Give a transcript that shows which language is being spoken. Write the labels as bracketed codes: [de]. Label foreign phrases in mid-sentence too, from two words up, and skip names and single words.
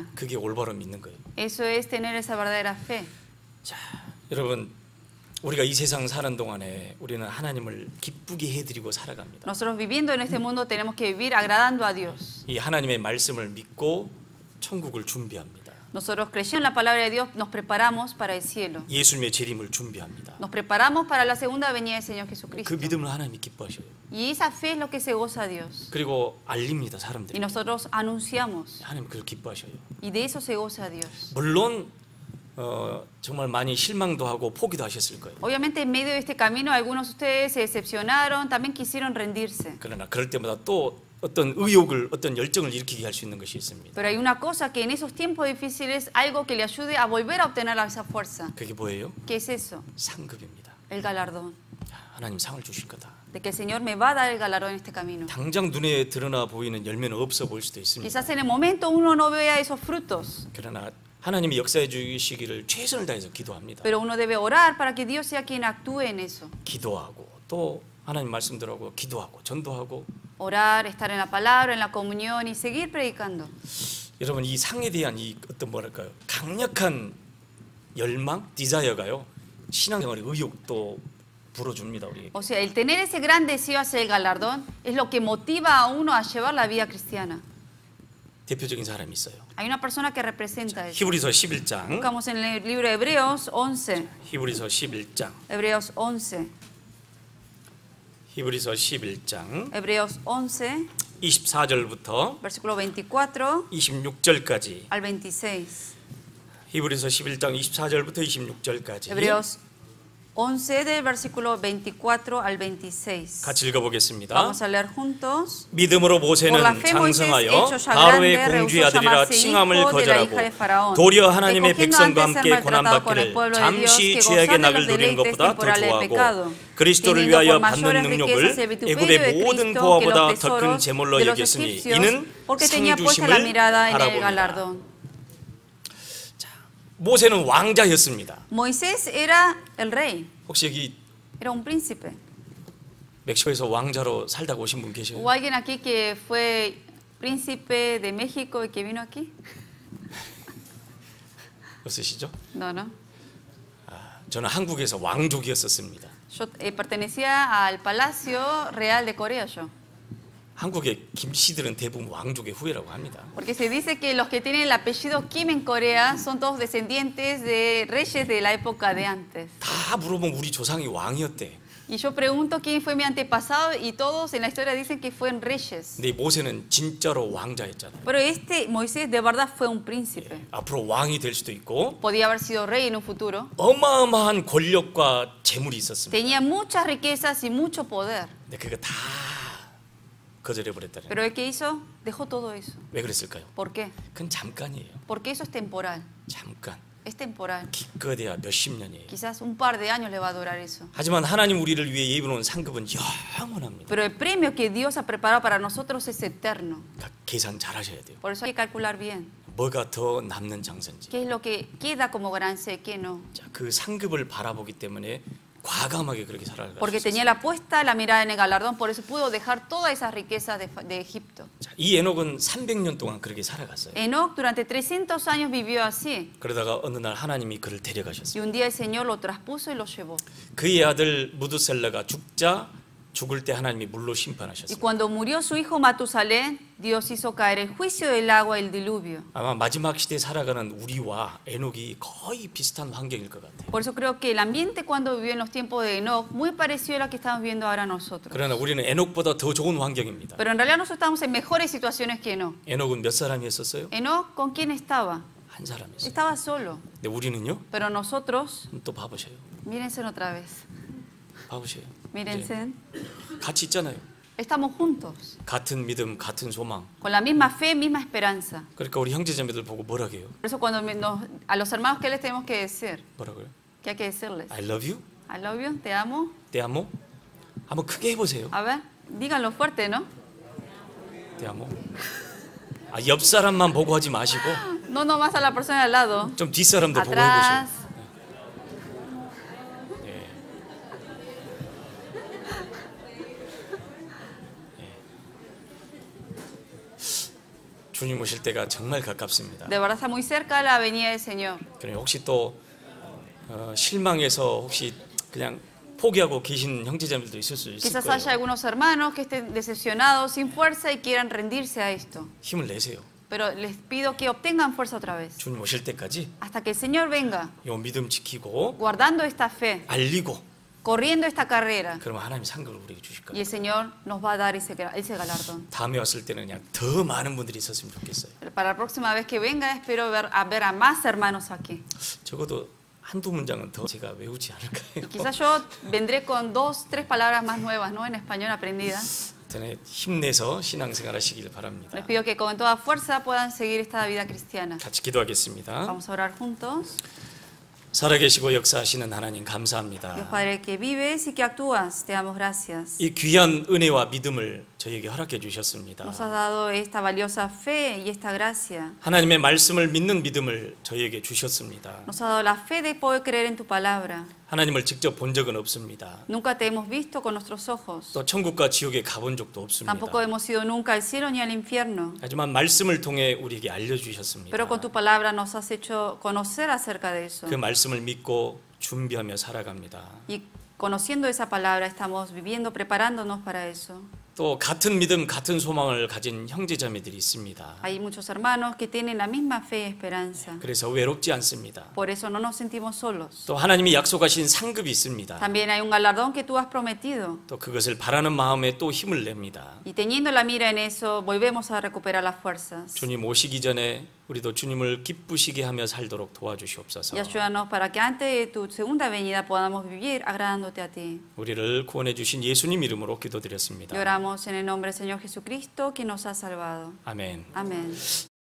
[ko] 그게 올바로 믿는 거예요. [es] Eso es tener esa verdadera fe. [ko] 자, 여러분 우리가 이 세상 사는 동안에 우리는 하나님을 기쁘게 해드리고 살아갑니다. [es] Nosotros viviendo en este mundo tenemos que vivir agradando a Dios. [ko] 이 하나님의 말씀을 믿고 천국을 준비합니다. [es] Nosotros creyendo en la palabra de Dios nos preparamos para el cielo. [ko] 예수님의 재림을 준비합니다. [es] Nos preparamos para la segunda venida del Señor Jesucristo. [ko] 그 믿음을 하나님이 기뻐하셔요. [es] Y esa fe es lo que se goza a Dios. [ko] 그리고 알립니다 [es] Y [ko] 사람들이. [es] nosotros anunciamos. [ko] 하나님 그걸 기뻐하셔요. [es] Y de eso se goza a Dios. [ko] 물론 정말 많이 실망도 하고 포기도 하셨을 거예요. [es] Obviamente en medio de este camino algunos de ustedes se decepcionaron, también quisieron rendirse. [ko] 그러나 그럴 때마다 또 어떤 의욕을 어떤 열정을 일으키게 할 수 있는 것이 있습니다. [es] Pero hay una cosa que en esos tiempos difíciles, algo que le ayude a volver a obtener esa fuerza. [ko] 그게 뭐예요? [es] ¿Qué es eso? [ko] 상급입니다. [es] El galardón. [ko] 하나님 상을 주실 거다. [es] De que el Señor me va a dar el galardón en este camino. [ko] 당장 눈에 드러나 보이는 열매는 없어 보일 수도 있습니다. [es] Quizás en el momento uno no vea esos frutos, [ko] 그러나 하나님이 역사해 주시기를 최선을 다해서 기도합니다. [es] pero uno debe orar para que Dios sea quien actúe en eso. [ko] 기도하고 또 하나님 말씀대로 기도하고 전도하고. [es] Orar, estar en la palabra, en la comunión y seguir predicando. [ko] 여러분 이 상에 대한 이 어떤 뭐랄까요? 강력한 열망, 디자이어가요. 신앙생활의 의욕도 불어줍니다, 우리. [es] O sea, el tener ese gran deseo hacia el galardón es lo que motiva a uno a llevar la vida cristiana. [ko] 대표적인 사람이 있어요. [es] Hay una persona que representa eso. [ko] 히브리서 11장. [es] Buscamos en el libro de Hebreos 11. [ko] 히브리서 11장. [es] Hebreos 11. [ko] 히브리서 11장. [es] Hebreos 11, [ko] 24절부터 [es] versículo 24 [ko] 26절까지 [es] al 26. [ko] 히브리서 11장 24절부터 26절까지 [es] Hebreos 11 del versículo 24 al 26. [ko] 같이 읽어보겠습니다. [es] Vamos a leer juntos. [ko] 믿음으로 [es] Por la [ko] 모세는 [es] fe Moisés, [ko] 장성하여 [es] hecho ya [ko] 바로의 [es] grande, [ko] 공주의 [es] rehusó [ko] 아들이라 [es] llamarse [ko] 칭함을 [es] hijo de la hija de [ko] 거절하고 [es] Faraón, [ko] 도리어 하나님의 [es] escogiendo [ko] 백성과 [es] antes ser [ko] 함께 [es] maltratado con [ko] 고난받기를 [es] el pueblo de Dios [ko] 잠시 [es] que [ko] 죄악의 [es] gozar de [ko] 낙을 [es] los [ko] 누리는 [es] deleites [ko] 것보다 더 [es] temporales de pecado, [ko] 좋아하고 그리스도를 [es] teniendo [ko] 위하여 [es] por [ko] 받는 [es] mayores [ko] 능력을 [es] riquezas el vituperio [ko] 애굽의 [es] de [ko] 모든 [es] Cristo que [ko] 보화보다 [es] los [ko] 더 큰 [es] tesoros [ko] 제물로 [es] de los [ko] 여겼으니 [es] egipcios, [ko] 이는 [es] porque [ko] 상 [es] tenía puesta la [ko] 주심을 [es] mirada en el [ko] 바라봅니다. [es] galardón. [ko] 모세는 왕자였습니다. [es] Moisés era el rey, [ko] 혹시 여기 [es] era un príncipe. [ko] 멕시코에서 왕자로 살다가 오신 분 계세요? [es] ¿Hubo alguien aquí que fue príncipe de México y que vino aquí? [ko] 없으시죠? [es] No, no. [ko] 저는 한국에서 왕족이었었습니다. [es] Yo pertenecía al Palacio Real de Corea yo. [ko] 한국의 김씨들은 대부분 왕족의 후예라고 합니다. [es] Porque se dice que los que tienen el apellido Kim en Corea son todos descendientes de reyes de la época de antes. [ko] 다 물어보면 우리 조상이 왕이었대. [es] Y yo pregunto quién fue mi antepasado y todos en la historia dicen que fueron reyes. [ko] 근데 모세는 진짜로 왕자였잖아요. [es] Pero este Moisés de verdad fue un príncipe. [ko] 앞으로 왕이 될 수도 있고 [es] Podía haber sido rey en un futuro. [ko] 어마어마한 권력과 재물이 있었습니다. [es] Tenía muchas riquezas y mucho poder. [ko] 근데 그거 다 거절해버렸다는. [es] Pero ¿qué hizo? Dejó todo eso. [ko] 왜 그랬을까요? [es] ¿Por qué? [ko] 그건 잠깐이에요. [es] Porque eso es temporal. [ko] 잠깐. [es] Es temporal. [ko] 기껏해야 몇십 년이에요. [es] Quizás un par de años le va a durar eso. [ko] 하지만 하나님 우리를 위해 예비놓은 상급은 영원합니다. [es] Pero el premio que Dios ha preparado para nosotros es eterno. [ko] 그러니까 계산 잘 하셔야 돼요. [es] Por eso hay que calcular bien. [ko] 뭐가 더 남는 장선지. [es] ¿Qué es lo que queda como ganancia y qué no? [ko] 자, 그 상급을 바라보기 때문에 과감하게 그렇게 살아갈 수 [es] Porque [ko] 있어요. [es] tenía la puesta la mirada en el galardón, por eso pudo dejar todas esas riquezas de Egipto. [ko] 자, 이 에녹은 300년 동안 그렇게 살아갔어요. [es] Enoc durante 300 años vivió así. [ko] 그러다가 어느 날 하나님이 그를 [es] Y [ko] 데려가셨어요. [es] un día el Señor lo traspuso y lo llevó. [ko] 그의 아들 무드셀라가 죽을 때 하나님이 물로 [es] Y [ko] 심판하셨어요. [es] cuando murió su hijo Matusalén, Dios hizo caer el juicio del agua y el diluvio. [ko] 아마 마지막 시대에 살아가는 우리와 에녹이 거의 비슷한 환경일 것 같아요. [es] Por eso creo que el ambiente cuando vivió en los tiempos de Enoc, muy parecido a lo que estamos viendo ahora nosotros. [ko] 그러나 우리는 에녹보다 더 좋은 환경입니다. [es] Pero en realidad nosotros estamos en mejores situaciones que Enoc. [ko] 에녹은 몇 사람이었었어요? [es] Enoc, ¿con quién estaba? [ko] 한 사람이었어요. [es] Estaba solo. [ko] 근데 우리는요? [es] Pero nosotros, [ko] 또 봐보세요. [es] mírense otra vez. [ko] 봐보세요. [es] Mírense. [ko] 같이 있잖아요. [es] Estamos juntos. [ko] 같은 믿음, 같은 소망. [es] Con la misma fe, misma esperanza. [ko] 그러니까 우리 형제자매들 보고 뭐라 해요? [es] Por eso cuando a los hermanos, ¿qué les tenemos que decir? [ko] 뭐라고요? [es] ¿Qué hay que decirles? [en] I love you? I love you, [es] te amo. Te amo? [ko] 한번 크게 해보세요. [es] A ver, díganlo fuerte, ¿no? Te amo. [ko] 옆 사람만 보고 하지 마시고 [es] No nomás a la persona al lado. [ko] 좀 뒷사람도 보고 [es] Atrás. [ko] 해보세요. 주님 오실 때가 정말 가깝습니다. [es] De verdad está muy cerca la venida del Señor. [ko] 그럼 혹시 또 실망해서 혹시 그냥 포기하고 계신 형제자매들도 있을 수 있을 [es] Quizás [ko] 거예요. [es] haya algunos hermanos que estén decepcionados, sin fuerza y quieran rendirse a esto. [ko] 힘을 내세요. [es] Pero les pido que obtengan fuerza otra vez. [ko] 주님 오실 때까지 [es] Hasta que el Señor venga, [ko] 이 믿음 지키고 [es] guardando esta fe, [ko] 알리고 [es] corriendo esta carrera. [ko] 그러면 하나님 상급을 우리에게 주실 [es] Y [ko] 거예요. [es] el Señor nos va a dar ese galardón. [ko] 다음에 왔을 때는 그냥 더 많은 분들이 있었으면 좋겠어요. [es] Pero para la próxima vez que venga, espero ver a más hermanos aquí. [ko] 적어도 한두 문장은 더 제가 외우지 않을까요? [es] Quizás yo vendré con 2, 3 palabras más nuevas, ¿no? En español aprendidas. [ko] 하여튼 힘내서 신앙생활 하시길 바랍니다. [es] Les pido que con toda fuerza puedan seguir esta vida cristiana. [ko] 같이 기도하겠습니다. [es] Vamos a orar juntos. [ko] 살아계시고 역사하시는 하나님 [es] Dios [ko] 감사합니다. [es] Padre que vives y que actúas, te damos gracias. [ko] 이 귀한 은혜와 믿음을 저희에게 허락해 주셨습니다. [es] Nos has dado esta valiosa fe y esta gracia. [ko] 하나님의 말씀을 믿는 믿음을 저희에게 주셨습니다. [es] Nos has dado la fe de poder creer en tu palabra. [ko] 하나님을 직접 본 적은 없습니다. [es] Nunca te hemos visto con nuestros ojos. [ko] 또 천국과 지옥에 가본 적도 없습니다. [es] Tampoco hemos ido nunca al cielo ni al infierno. [ko] 하지만 말씀을 통해 우리에게 알려주셨습니다. [es] Pero con tu palabra nos has hecho conocer acerca de eso. [ko] 그 말씀을 믿고 준비하며 살아갑니다. [es] Y conociendo esa palabra estamos viviendo, preparándonos para eso. [ko] 또 같은 믿음, 같은 소망을 가진 형제자매들이 있습니다. [es] Hay muchos hermanos que tienen la misma fe y esperanza. [ko] 그래서 외롭지 않습니다. [es] Por eso no nos sentimos solos. [ko] 또 하나님이 약속하신 상급이 있습니다. [es] También hay un galardón que tú has prometido. [ko] 또 그것을 바라는 마음에 또 힘을 냅니다. [es] Y teniendo la mira en eso, volvemos a recuperar las fuerzas. [ko] 주님 오시기 전에 우리도 주님을 기쁘시게 하며 살도록 도와주시옵소서. [es] Y ayúdanos para que antes de tu segunda venida podamos vivir agradándote a ti. [ko] 우리를 구원해 주신 예수님 이름으로 [es] Y [ko] 기도드렸습니다. [es] oramos en el nombre del Señor Jesucristo, que nos ha salvado. [ko] 아멘. [es] Amén.